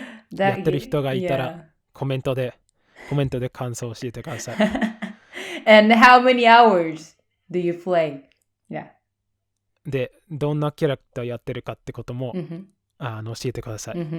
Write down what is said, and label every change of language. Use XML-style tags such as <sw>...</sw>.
<ja>やってる人がいたら、コメントで感想を教えてください。</ja> <en>And how many hours do you play? Yeah.</en> <ja>で、どんなキャラクターやってるかってことも、教えてください。</ja>